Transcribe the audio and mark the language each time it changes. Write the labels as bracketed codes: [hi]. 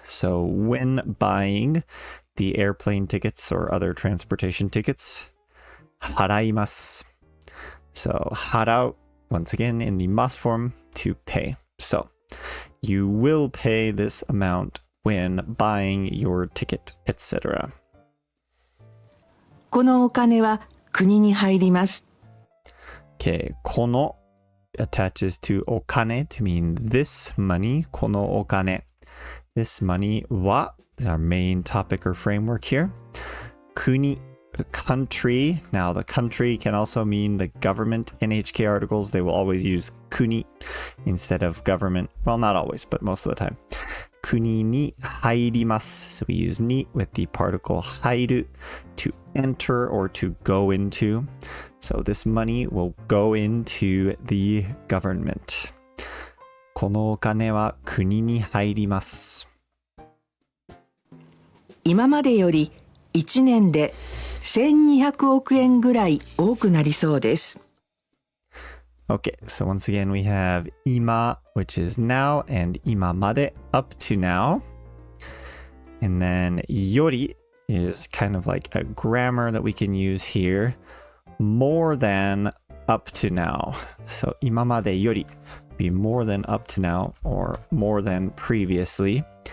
[en] So when buying the airplane tickets or other transportation tickets, haraimasu. So harau, once again, in the mas form, to pay. So you will pay this amount when buying your ticket, etc. [ja] このお金は国に入ります。 [en] Okay, この attaches to お金 to mean this money. [ja] このお金. [en] This money は is our main topic or framework here. 国, the country. Now the country can also mean the government. NHK articles, they will always use 国 instead of government. Well, not always, but most of the time. [ja] 国に入ります. [en] So we use に with the particle 入る to enter or to go into. So this money will go into the government. [ja] このお金は国に入ります。今までより1年で1200億円ぐらい多くなりそうです。 [en] Okay, so once again we have 今, which is now, and 今まで up to now. And then より is kind of like a grammar that we can use here. More than up to now. So 今までより be more than up to now or more than previously.